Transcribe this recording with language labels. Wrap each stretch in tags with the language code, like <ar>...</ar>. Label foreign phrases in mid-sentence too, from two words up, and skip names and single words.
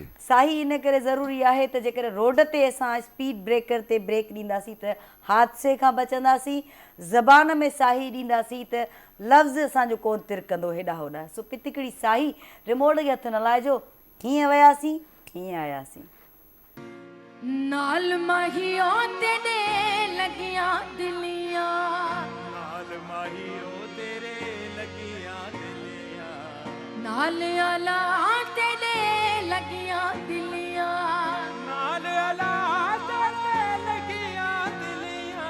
<sd>साही इन करे ज़रूरी आहे त जेकर रोड ते असां</sd> <en>speed breaker</en> <sd>ते ब्रेक ॾींदासीं त हादसे खां बचंदासीं, ज़बान में साही ॾींदासीं त लफ़्ज़ असांजो कोन तिरकंदो हेॾा होॾा। सो पितिकड़ी साही, रिमोट खे हथु न लाइजो, हीअं वियासीं हीअं आयासीं।</sd> <pa>ਨਾਲ ਮਾਹੀਓ ਤੇਰੇ ਲੱਗੀਆਂ ਦਿਲੀਆਂ, ਨਾਲ ਮਾਹੀਓ ਤੇਰੇ ਲੱਗੀਆਂ ਦਿਲੀਆਂ, ਨਾਲ ਆਲਾ ਤੇਰੇ ਲੱਗੀਆਂ ਦਿਲੀਆਂ, ਨਾਲ ਅਲਾ ਤੇਰੇ ਲੱਗੀਆਂ ਦਿਲੀਆਂ,</pa>